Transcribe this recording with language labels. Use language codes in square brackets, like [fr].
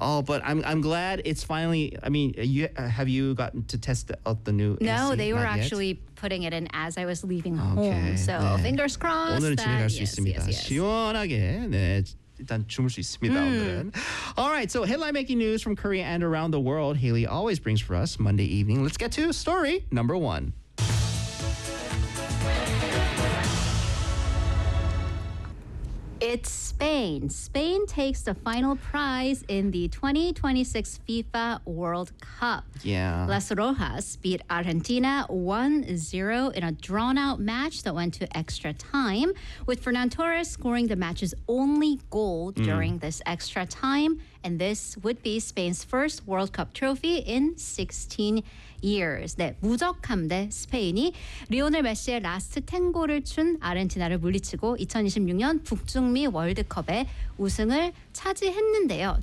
[en] Oh, but I'm glad it's finally, I mean, you, have you gotten to test out the new No, AC? They were actually putting it in as I was leaving okay. home. So [ko] 네. [en] fingers crossed. [ko] 오늘은 진행할 수 있습니다. [en] Yes. [ko] 시원하게. 네. 일단 주물 수 있습니다 오늘은. [en] All right, so headline making news from Korea and around the world. Haley always brings for us Monday evening. Let's get to story number one. It's Spain. Spain takes the final prize in the 2026 FIFA World Cup. Yeah. Las Rojas beat Argentina 1-0 in a drawn-out match that went to extra time, with Fernand Torres scoring the match's only goal during this extra time. And this would be Spain's first World Cup trophy in 16 years. [ko] 네, 무적함대 스페인이 리오넬 메시의 라스트 탱고를 춘 아르헨티나를 물리치고 2026년 북중미 월드컵에 우승을 차지했는데요.